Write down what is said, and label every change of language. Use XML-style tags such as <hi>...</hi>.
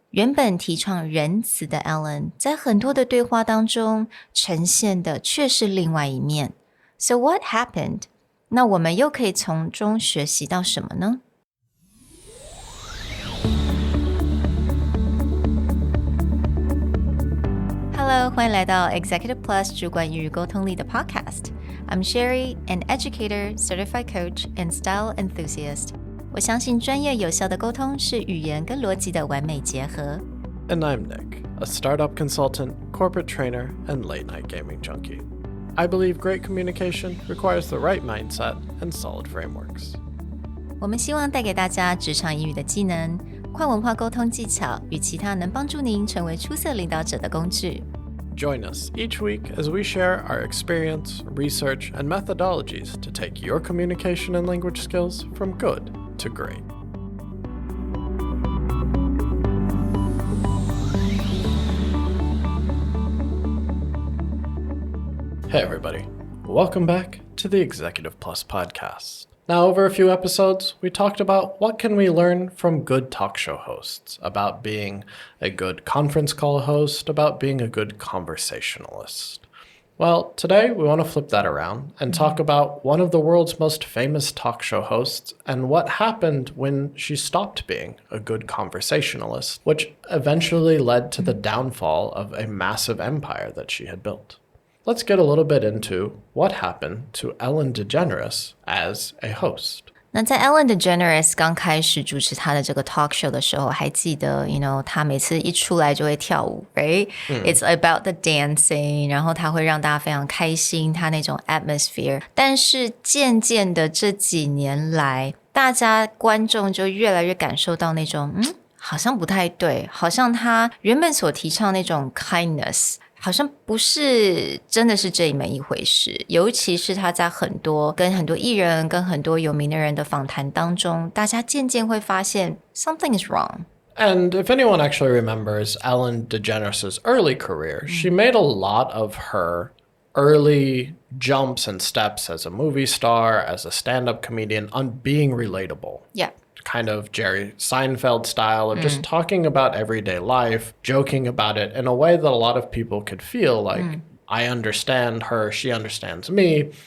<zh>原本提倡仁慈的 Ellen， 在很多的对话当中呈现的却是另外一面。</zh> <en>So what happened?</en> <zh>那我们又可以从中学习到什么呢？Hello， 欢迎来到 Executive Plus 主管与沟通力的 Podcast。</zh> <en>I'm Sherry, an educator, certified coach, and style enthusiast.</en> <zh>我相信专业有效的沟通是语言跟逻辑的完美结合。</zh> <en>And I'm Nick, a startup consultant, corporate trainer, and late-night gaming junkie. I believe great communication requires the right mindset and solid frameworks.</en> <zh>我们希望带给大家职场英语的技能、跨文化沟通技巧与其他能帮助您成为出色领导者的工具。</zh> <en>Join us each week as we share our experience, research, and methodologies to take your communication and language skills from good to great. Hey everybody, welcome back to the Executive Plus podcast. Now, over a few episodes, we talked about what can we learn from good talk show hosts, about being a good conference call host, about being a good conversationalist. Well, today we want to flip that around and talk about one of the world's most famous talk show hosts and what happened when she stopped being a good conversationalist, which eventually led to the downfall of a massive empire that she had built. Let's get a little bit into what happened to Ellen Degeneres as a host.</en> <zh>那在 Ellen DeGeneres 刚开始主持她的这个 talk show 的时候，还记得 她每次一出来就会跳舞 right?</zh> <en>It's about the dancing</en> <zh>然后她会让大家非常开心她那种 atmosphere 但是渐渐的这几年来大家观众就越来越感受到那种好像不太对好像她原本所提倡那种 kindness好像不是真的是这么一回事，尤其是他在跟很多艺人跟很多有名的人的访谈当中，大家渐渐会发现</zh> <en>something is wrong. And if anyone actually remembers Ellen DeGeneres' early career, she made a lot of her early jumps and steps as a movie star, as a stand-up comedian, on being relatable. Yeah. Kind of Jerry Seinfeld style of just talking about everyday life, joking about it in a way that a lot of people could feel like, I understand her, she understands me.</en>